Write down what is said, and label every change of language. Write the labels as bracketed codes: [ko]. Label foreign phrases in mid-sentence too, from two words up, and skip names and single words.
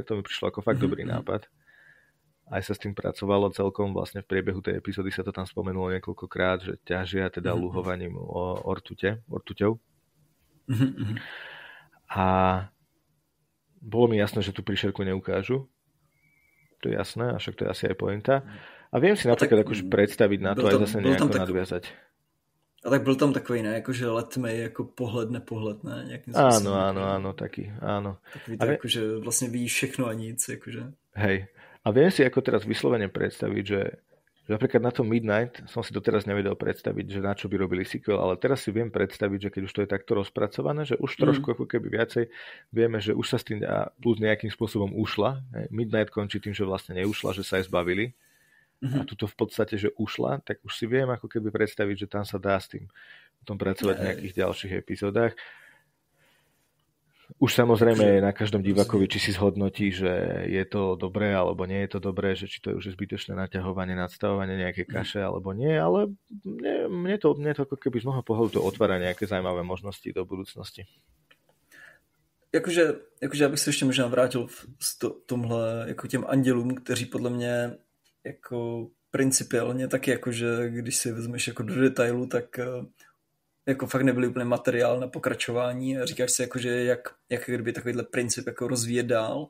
[sk] To mi prišlo ako fakt dobrý nápad. Aj sa s tým pracovalo celkom, vlastne v priebehu tej epizódy sa to tam spomenulo niekoľkokrát, že ťažia teda luhovaním ortuťou. A bolo mi jasné, že tú príšerku neukážu. To je jasné, a však to je asi aj pointa. A viem si napríklad akože predstaviť na to aj zase nejako nadviazať. [cs] A tak byl tam takový, ne, jakože letmej, jako pohled, nepohled, ne? Nějakým [sk] áno, taký, áno. [cs] Takový to, jakože vlastně ví všechno a nic, jakože. [sk] Hej. A viem si ako teraz vyslovene predstaviť, že napríklad na tom Midnight som si doteraz nevedel predstaviť, že na čo by robili sequel, ale teraz si viem predstaviť, že keď už to je takto rozpracované, že už trošku ako keby viacej vieme, že už sa s tým plus nejakým spôsobom ušla. Midnight končí tým, že vlastne neušla, že sa aj zbavili. A tuto v podstate, že ušla, tak už si viem ako keby predstaviť, že tam sa dá s tým potom pracovať v nejakých ďalších epizódach. Už samozrejme je na každom divákovi, či si zhodnotí, že je to dobré alebo nie je to dobré, že či to je už zbytočné naťahovanie, nadstavovanie nejaké kaše alebo nie, ale mne to ako keby z môjho pohľadu to otvára nejaké zaujímavé možnosti do budúcnosti. [cs] Jakože já bych se ještě možná vrátil v tomhle jako těm andělům, kteří podle mě jako principiálně taky jakože, když si vezmeš jako do detailu, tak jako fakt nebyly úplně materiál na pokračování a říkáš si jakože jak kdyby takovýhle princip jako rozvíjet dál.